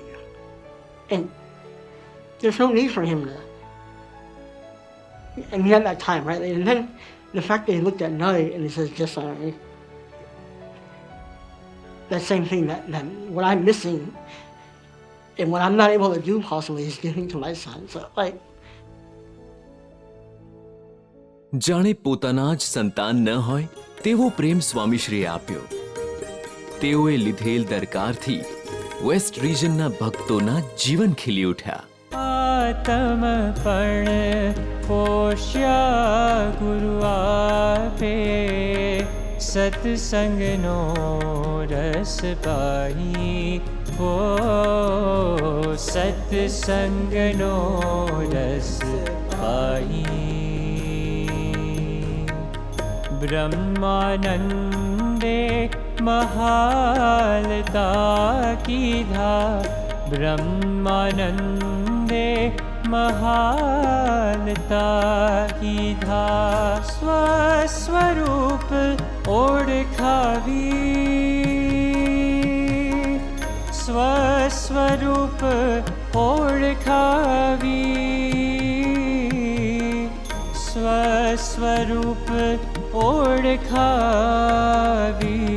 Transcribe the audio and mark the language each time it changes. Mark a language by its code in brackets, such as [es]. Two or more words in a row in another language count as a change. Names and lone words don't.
[en] And there's no need for him to, and he had that time, right? And then the fact that he looked at Nai and he says, just something, that same thing, that what I'm missing and what I'm not able to do possibly is giving to my son. So [gu] જાણે પોતાના જ સંતાન ન હોય તેવો પ્રેમ સ્વામીશ્રીએ આપ્યો. તેઓએ લીધેલ દરકારથી વેસ્ટ રિજનના ભક્તોના જીવન ખીલી ઉઠ્યા. આત્મપણ પોષ્યા ગુરુ આપે સત્સંગનો રસ પાહી ઓ સત્સંગનો રસ પાહી. બ્રહ્માનંદે મહાલતા કીધા બ્રહ્માનંદે મહાલતા કીધા સ્વસ્વરૂપ ઓળખાવી સ્વસ્વરૂપ ઓળખાવી સ્વસ્વરૂપ ઓળખાવી.